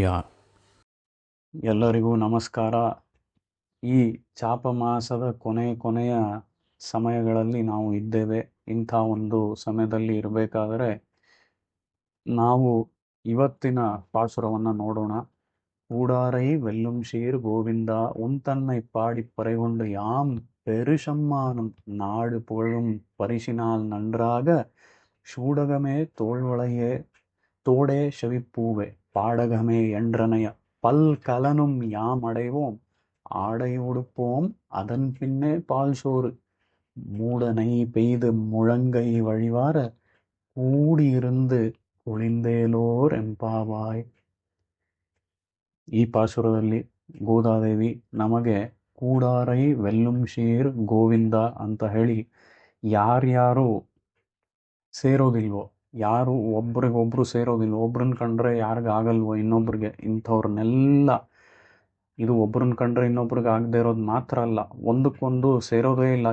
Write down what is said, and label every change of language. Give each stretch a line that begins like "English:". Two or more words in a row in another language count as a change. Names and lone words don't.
Kannada: ಎಲ್ಲರಿಗೂ ನಮಸ್ಕಾರ. ಈ ಚಾಪಮಾಸದ ಕೊನೆಯ ಸಮಯಗಳಲ್ಲಿ ನಾವು ಇದ್ದೇವೆ. ಇಂಥ ಒಂದು ಸಮಯದಲ್ಲಿ ಇರಬೇಕಾದರೆ ನಾವು ಇವತ್ತಿನ ಪಾಸುರವನ್ನು ನೋಡೋಣ.
Tamil: கூடாரை வெல்லும் சீர் கோவிந்தா உன்தன்னை பாடி பறைகொண்டு யாம் பெருசம்மானும் நாடு புகழும் பரிசினால் நன்றாக சூடகமே தோள்வளையே தோடே செவிப்பூவே பாடகமே என்றனைய பல்கலனும் யாம் அடைவோம் ஆடை உடுப்போம் அதன் பின்னே பால் சோறு மூடனை பெய்து முழங்கை வழிவார கூடியிருந்து குளிந்தேலோர் ಎಂಪಾವಾಯ್.
Kannada: ಈ ಪಾಸುರದಲ್ಲಿ ಗೋದಾದೇವಿ ನಮಗೆ
Tamil: கூடாரை வெல்லும் சீர் கோவிந்தா
Kannada: ಅಂತ ಹೇಳಿ ಯಾರ್ಯಾರು ಸೇರೋದಿಲ್ವೋ, ಯಾರು ಒಬ್ರಿಗೊಬ್ರು ಸೇರೋದಿಲ್ವೋ, ಒಬ್ರನ್ನ ಕಂಡ್ರೆ ಯಾರಿಗಾಗಲ್ವೋ ಇನ್ನೊಬ್ರಿಗೆ, ಇಂಥವ್ರನ್ನೆಲ್ಲ, ಇದು ಒಬ್ರನ್ನ ಕಂಡ್ರೆ ಇನ್ನೊಬ್ರಿಗೆ ಆಗದೆ ಇರೋದು ಮಾತ್ರ ಅಲ್ಲ, ಒಂದಕ್ಕೊಂದು ಸೇರೋದೇ ಇಲ್ಲ.